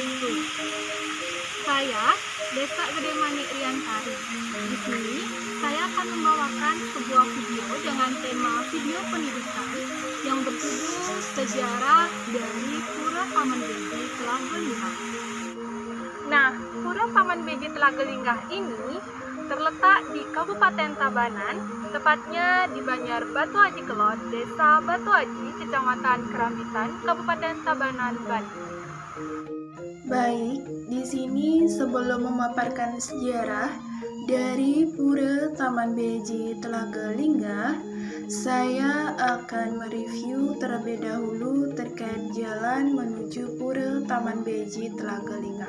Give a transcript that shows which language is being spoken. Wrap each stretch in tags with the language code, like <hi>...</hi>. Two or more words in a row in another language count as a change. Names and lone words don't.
<id>Saya Desa Gede Manik Riantari. Di sini saya akan membawakan sebuah video dengan tema video pendidikan yang berjudul Sejarah dari Pura Taman Beji Telaga-Linggah. Nah, Pura Taman Beji Telaga-Linggah ini terletak di Kabupaten Tabanan, tepatnya di Banjar Batu Aji Kelon, Desa Batu Aji, Kecamatan Kerambitan, Kabupaten Tabanan, Banten. Baik, di sini sebelum memaparkan sejarah dari Pura Taman Beji Telaga-Linggah, saya akan mereview terlebih dahulu terkait jalan menuju Pura Taman Beji Telaga-Linggah.</id>